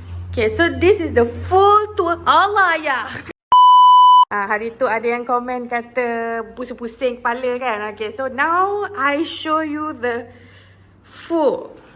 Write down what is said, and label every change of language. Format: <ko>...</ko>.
<en>Okay, so this is the full tour.</en> <ms>Allah ya. Hari tu ada yang komen kata pusing-pusing kepala kan.</ms> <en>Okay, so now I show you the full.</en>